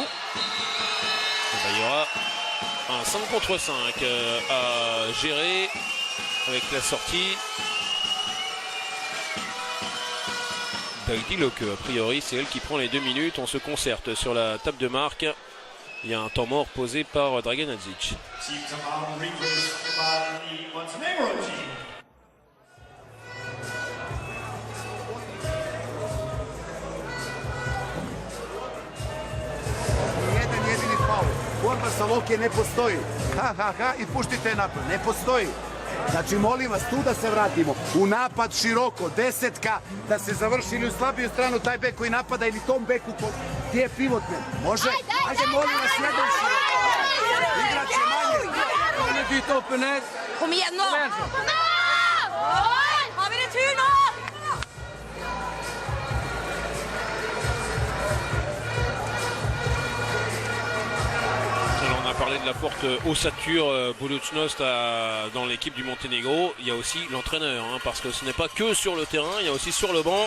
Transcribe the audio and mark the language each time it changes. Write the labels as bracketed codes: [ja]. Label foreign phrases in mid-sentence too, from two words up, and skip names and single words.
[fr] Il y aura un 5 contre 5 à gérer avec la sortie d'Diloke. A priori, c'est elle qui prend les 2 minutes. On se concerte sur la table de marque. Il y a un temps mort posé par Dragan Alzic. [sr] Jedan jedini faul. Borba sa Loke ne postoji. I puštite napad. Ne postoji. Znači, molim vas, tu da se vratimo. U napad široko, desetka, da se završi ili u slabiju stranu taj bek koji napada ili tom beku gdje je pivotmen. Može? Ajde, molim vas, jedan široko. Igrače manje. [sv] Kan ni byta upp den här? Kom igen nå! Kom nå! Har vi retur nå? [fr] On a parlé de la forte ossature Budućnost dans l'équipe du Monténégro. Il y a aussi l'entraîneur, parce que ce n'est pas que sur le terrain, il y a aussi sur le banc.